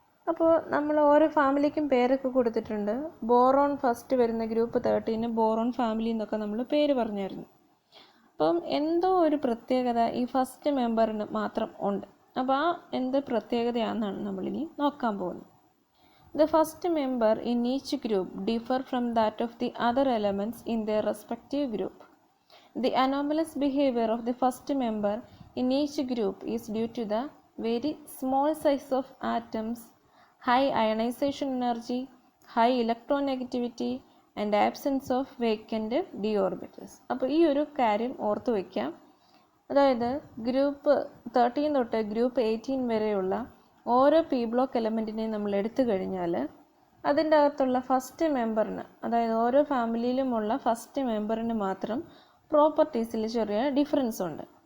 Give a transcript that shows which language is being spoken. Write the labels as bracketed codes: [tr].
[ml] അപ്പോൾ നമ്മൾ ഓരോ ഫാമിലിക്കും പേരൊക്കെ കൊടുത്തിട്ടുണ്ട്. ബോറോൺ ഫസ്റ്റ് വരുന്ന ഗ്രൂപ്പ് 13 ബോറോൺ ഫാമിലി എന്നൊക്കെ നമ്മൾ പേര് പറഞ്ഞായിരുന്നു. അപ്പം എന്തോ ഒരു പ്രത്യേകത ഈ ഫസ്റ്റ് മെമ്പറിന് മാത്രം ഉണ്ട്. അപ്പോൾ ആ എന്ത് പ്രത്യേകതയാണെന്നാണ് നമ്മളിനി നോക്കാൻ പോകുന്നത്. [en] The first member in each group differ from that of the other elements in their respective group. The anomalous behavior of the first member in each group is due to the very small size of atoms, high ionization energy, high electronegativity and absence of vacant d orbitals. [ml] അപ്പോൾ ഈ ഒരു കാര്യം ഓർത്തു വയ്ക്കാം. അതായത് group 13 തൊട്ട് group 18 വരെയുള്ള ഓരോ പി ബ്ലോക്ക് എലമെൻറ്റിനെയും നമ്മൾ എടുത്തു കഴിഞ്ഞാൽ അതിൻ്റെ അകത്തുള്ള ഫസ്റ്റ് മെമ്പറിന്, അതായത് ഓരോ ഫാമിലിയിലുമുള്ള ഫസ്റ്റ് മെമ്പറിന് മാത്രം പ്രോപ്പർട്ടീസിൽ ചെറിയ ഡിഫറൻസ് ഉണ്ട്.